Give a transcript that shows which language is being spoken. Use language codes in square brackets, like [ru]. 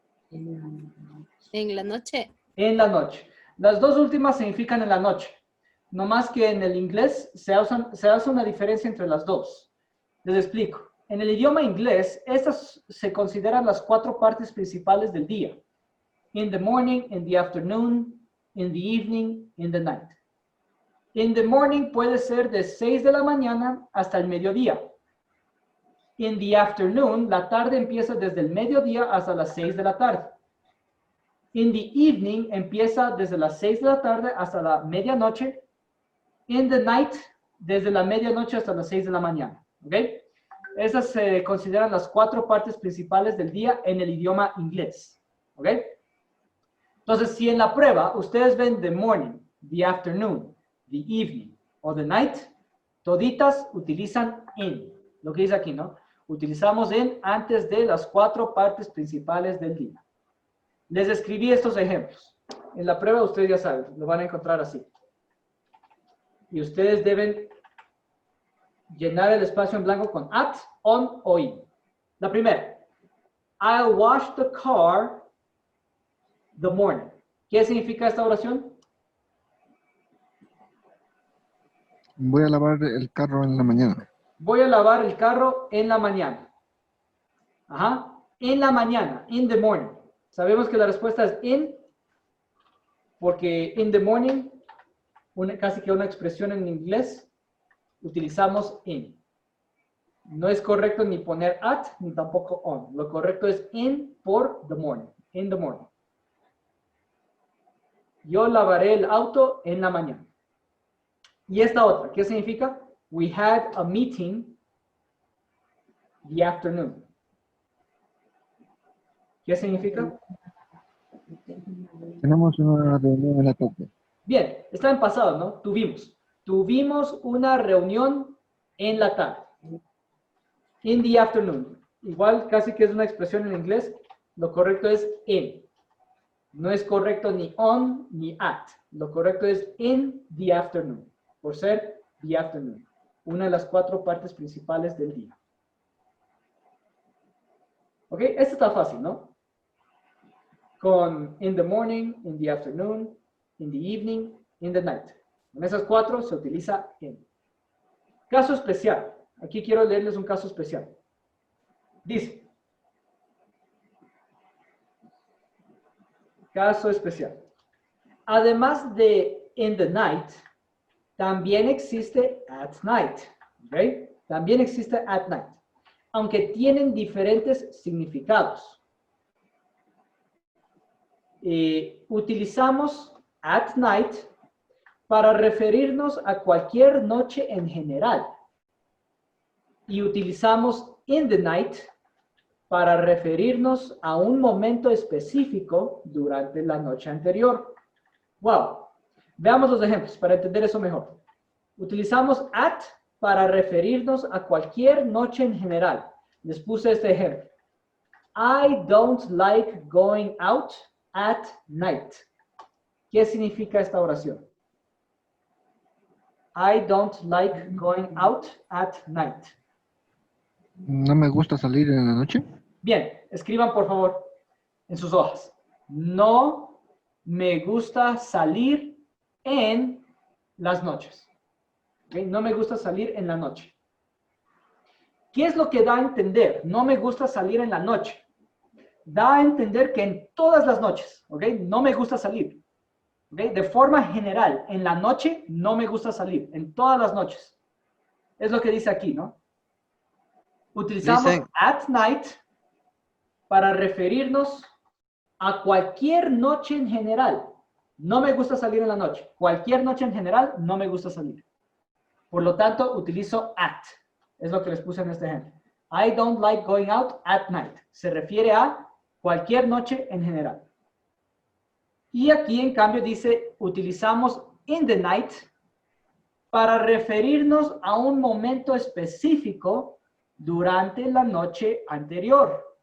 [es] En la noche. En la noche. Las dos últimas significan en la noche. No más que en el inglés se hace una diferencia entre las dos. Les explico. En el idioma inglés, estas se consideran las 4 partes principales del día. [en] In the morning, in the afternoon, in the evening, in the night. In the morning [es] puede ser de 6 de la mañana hasta el mediodía. [en] In the afternoon, [es] la tarde empieza desde el mediodía hasta las 6 de la tarde. [en] In the evening, [es] empieza desde las 6 de la tarde hasta la medianoche. [en] In the night, [es] desde la medianoche hasta las 6 de la mañana. ¿Ok? Esas se consideran las 4 partes principales del día en el idioma inglés. ¿Ok? Entonces, si en la prueba ustedes ven [en] the morning, the afternoon, the evening [es] o [en] the night, [es] toditas utilizan in. Lo que dice aquí, ¿no? Utilizamos in antes de las 4 partes principales del día. Les escribí estos ejemplos. En la prueba ustedes ya saben, lo van a encontrar así. Y ustedes deben llenar el espacio en blanco con at, on o in. La primera. [en] I'll wash the car the morning. [es] ¿Qué significa esta oración? Voy a lavar el carro en la mañana. Voy a lavar el carro en la mañana. Ajá. En la mañana. [en] In the morning. [es] Sabemos que la respuesta es in, porque [en] in the morning, [es] casi que una expresión en inglés, utilizamos in. No es correcto ni poner at, ni tampoco on. Lo correcto es in por [en] the morning. In the morning. [es] Yo lavaré el auto en la mañana. Y esta otra, ¿qué significa? [en] We had a meeting the afternoon. [es] ¿Qué significa? Tenemos una reunión en la tarde. Bien, está en pasado, ¿no? Tuvimos una reunión en la tarde. [en] In the afternoon. [es] Igual casi que es una expresión en inglés. Lo correcto es in. No es correcto ni on ni at. Lo correcto es [en] in the afternoon. [es] Por ser [en] the afternoon. [es] Una de las 4 partes principales del día. ¿Ok? Esto está fácil, ¿no? Con [en] in the morning, in the afternoon, in the evening, in the night. [es] En esas 4 se utiliza in. Caso especial. Aquí quiero leerles un caso especial. Dice. Caso especial. Además de [en] in the night, [es] también existe [en] at night. [es] ¿Ok? También existe [en] at night. [es] Aunque tienen diferentes significados. Utilizamos [en] at night [es] para referirnos a cualquier noche en general. Y utilizamos [en] in the night [es] para referirnos a un momento específico durante la noche anterior. Wow. Veamos los ejemplos para entender eso mejor. Utilizamos at para referirnos a cualquier noche en general. Les puse este ejemplo. [en] I don't like going out at night. [es] ¿Qué significa esta oración? [en] I don't like going out at night. [es] ¿No me gusta salir en la noche? Bien, Escriban, por favor, en sus hojas. No me gusta salir en las noches. ¿Okay? No me gusta salir en la noche. ¿Qué es lo que da a entender? No me gusta salir en la noche. Da a entender que en todas las noches, ¿ok? No me gusta salir. ¿Ok? De forma general, en la noche no me gusta salir. En todas las noches. Es lo que dice aquí, ¿no? Utilizamos Dicen- [en] at night [es] para referirnos a cualquier noche en general. No me gusta salir en la noche. Cualquier noche en general no me gusta salir. Por lo tanto, utilizo at. Es lo que les puse en este ejemplo. I don't like going out at night. Se refiere a cualquier noche en general. Y aquí, en cambio, dice, utilizamos [en] in the night [es] para referirnos a un momento específico durante la noche anterior.